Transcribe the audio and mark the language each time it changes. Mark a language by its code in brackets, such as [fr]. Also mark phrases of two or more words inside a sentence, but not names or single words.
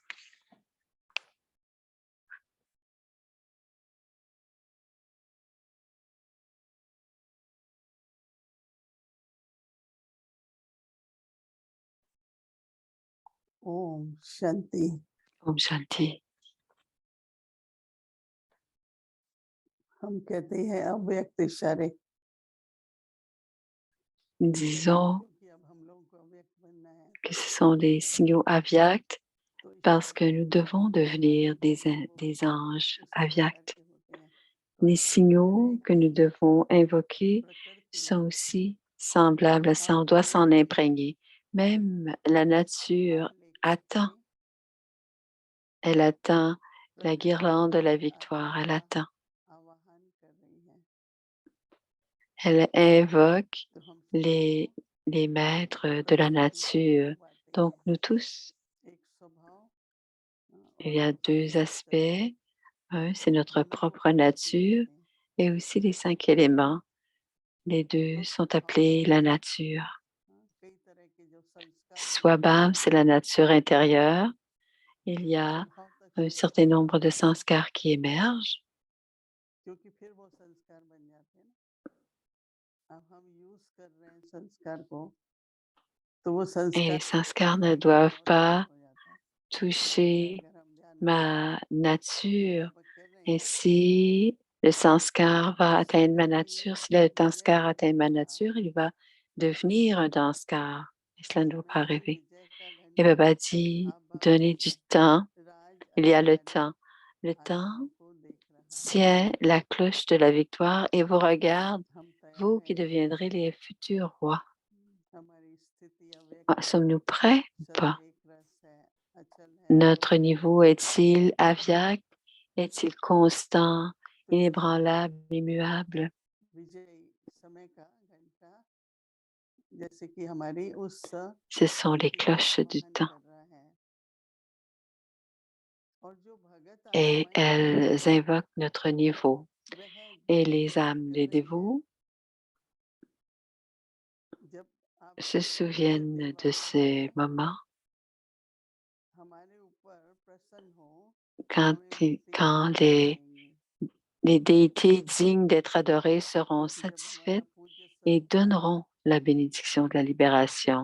[hi] ओम शांति। ओम शांति. हम कहते हैं अव्यक्त इशारे [fr] Disons [hi] क्योंकि अब हम लोगों को अव्यक्त बनना है [fr] que ce sont des signaux aviactes [hi] तो [fr] parce [hi] इशारे [fr] que nous devons devenir des anges [hi] उसी प्रकार [fr] aviacts. [hi] के होते हैं तो [fr] Les [hi] हमारे इशारे [fr] signaux que nous devons invoquer [hi] प्रकृति [fr] sont aussi semblables à ça. On doit s'en imprégner. Même la nature [hi] हार लेकर [fr] attend. [hi] के [fr] Elle attend la [hi] प्रकृति [fr] guirlande de la [hi] विजयी [fr] victoire. [hi] आत्माओं [fr] Elle [hi] का [fr] attend. [hi] आवाहन कर रही है [fr] Elle invoque [hi] तो हम [fr] les, [hi] सबको [fr] les maîtres de la [hi] प्रकृति की दो [fr] nature. [hi] बातें [fr] Donc, [hi] हैं [fr] nous tous, [hi] एक स्वभाव [fr] il [hi] और [fr] y a [hi] दूसरा [fr] deux [hi] संस्कार [fr] aspects. Un, c'est notre [hi] दोनों को [fr] propre [hi] प्रकृति [fr] nature [hi] कहते हैं [fr] et aussi les 5 éléments. Les deux [hi] तो [fr] sont [hi] स्वभाव [fr] appelés la nature. [hi] कई तरह के जो संस्कार होते हैं [fr] Swabham, c'est la nature intérieure. Il y [hi] वो [fr] a [hi] स्वभावतः [fr] un [hi] चेंज [fr] certain [hi] नहीं [fr] nombre de [hi] होते [fr] sanskars qui émergent [hi] क्योंकि फिर वो संस्कार बन जाते हैं ना अब हम यूज कर रहे हैं संस्कार को तो वो [fr] et [hi] संस्कार [fr] les sanskars ne [hi] कहीं [fr] doivent [hi] और [fr] pas [hi] शिफ्ट हो जाता है जैसे [fr] toucher [hi] अगर हम ध्यान में [fr] ma nature. [hi] व्यापक कर रहे [fr] Et [hi] हैं [fr] si le sanskar va [hi] तो [fr] atteindre ma [hi] संस्कार की [fr] nature, si le [hi] विजय [fr] sanskar [hi] का [fr] atteint ma [hi] घंटा [fr] nature, il va devenir un danskar. Et cela ne doit pas [hi] समय [fr] arriver. [hi] विजय का [fr] Et [hi] घंटा [fr] Baba dit, [hi] अब [fr] donnez du temps. [hi] राज [fr] Il y a le [hi] अधिकारी [fr] temps. Le temps [hi] आत्माओं को देख रहा है [fr] tient la cloche de la victoire et vous regarde, [hi] हम तैयार [fr] vous qui [hi] हैं [fr] deviendrez les futurs rois. [hi] हमारी स्थिति अव्यक्त है [fr] Sommes-nous prêts ou [hi] सब [fr] pas? [hi] एक रस है अचल है [fr] Notre niveau est-il aviaque? Est-il constant, [hi] तो ये [fr] inébranlable, immuable? [hi] विजयी समय का घंटा जैसे कि हमारी उस [fr] Ce sont les [hi] स्थिति का [fr] cloches du [hi] आवाहन [fr] temps. [hi] कर रहा है और जो भगत [fr] Et [hi] आत्माएं हैं [fr] elles invoquent notre niveau. Et les âmes des dévots se souviennent de ces moments quand les déités dignes d'être adorées seront satisfaites et donneront la bénédiction de la libération.